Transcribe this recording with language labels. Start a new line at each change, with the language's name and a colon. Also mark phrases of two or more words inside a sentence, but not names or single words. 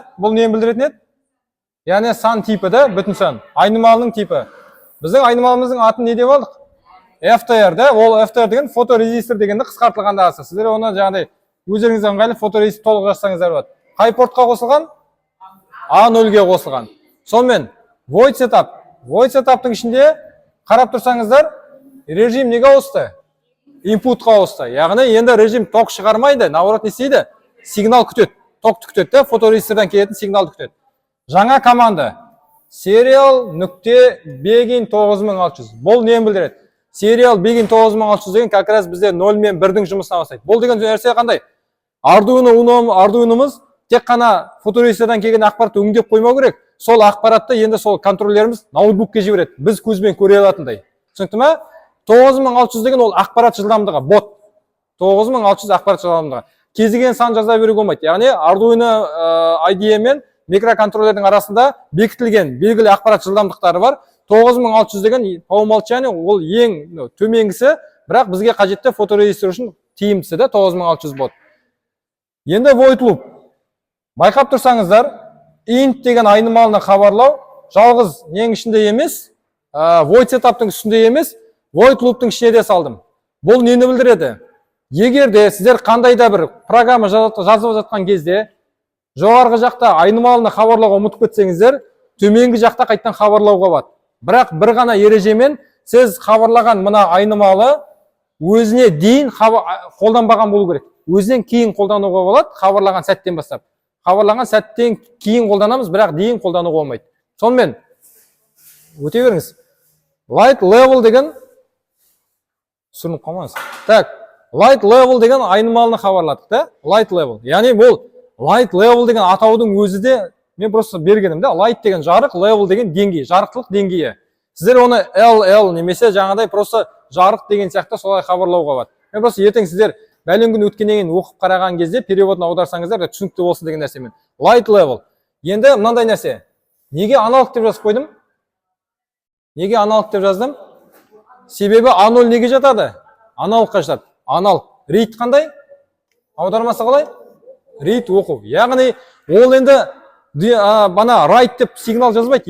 Kazakh: Бұл нені білдіретін еді? Яғни сан типі да, бүтін сан. Айнымалының типі. Біздің айнымалымыздың атын не деп алдық? FTR да. Ол FTR деген фоторезистор дегенді қысқартылғандағысы. Сіздер оны жаңағыдай өздеріңізге ыңғайлы фоторезистор толық жазсаңыздар болады. Қай портқа қосылған? A0-ге қосылған. Сонымен, void setup. Void setup'тың ішінде қарап тұрсаңыздар, режим неге ауысты? Инпутқа ауысты. Яғни енді режим ток шығармайды, наоборот не істейді? Сигнал күтеді. Токты күтеді, фоторезистордан келетін сигналды күтеді. Жаңа команда serial нүкте begin 9600. Бұл нені білдіреді? Serial begin 9600 деген
Russian: как раз
Kazakh: бізде 0 мен 1-дің жұмысына бастайды. Бұл деген нәрсе қандай? Ардуино'мыз тек қана фоторезистордан келген ақпаратты өңдеп қоймау керек. Сол ақпаратты енді сол контроллеріміз ноутбукке жібереді. Біз көзбен көре алатындай. Түсінікті ме? 9600 деген ол ақпарат жылдамдығы, бот. 9600 ақпарат жылдамдығы. Кез келген сан жаза беруге болмайды. Яғни Arduino IDE мен микроконтроллердің арасында бекітілген белгілі ақпарат жылдамдықтары бар. 9600 деген
Russian: по умолчанию
Kazakh: ол ең төменгісі, бірақ бізге қажетті фоторезистор үшін тиімдісі да 9600 бот. Енді void loop. Байқап тұрсаңыздар, int деген айнымалына хабарлау жалғыз нең ішінде емес, void setup'тың үстінде емес, void loop'тың ішіне де салдым. Бұл нені білдіреді? Егер де сіздер қандай да бір программа жазып жатқан кезде жоғарғы жақта айнымалына хабарлауға ұмытып кетсеңіздер, төменгі жақта қайттан хабарлауға болады. Бірақ бір ғана ережемен сіз хабарлаған мына айнымалы өзіне дейін қолданбаған болу керек. Өзінен кейін қолдануға болады, хабарлаған сәттен бастап. Хабарлаған сәттен кейін қолданамыз, бірақ дейін қолдануға болмайды. Сонымен өте беріңіз. Light level деген сүрініп қалмаңыз. Так, light level деген айнымалына хабарладық да? Light level. Яғни бұл light level деген атаудың өзі де мен просто бергенім да. Light деген жарық, level деген деңгей, жарықтылық деңгейі. Сіздер оны LL немесе жаңадай просто жарық деген сияқты солай хабарлауға болады. Мен просто ертең сіздер бәлен күн өткеннен кейін оқып қараған кезде переводын аударсаңыздар түсінікті болсын деген нәрсемен. Light level. Енді мынандай нәрсе. Неге аналог деп жазып қойдым? Неге аналог деп жаздым? Себебі A0 неге жатады? Аналогқа жатады. Аналог. Read қандай? Аудармасы қалай? Read оқу. Яғни ол енді бана write деп сигнал жазбайды.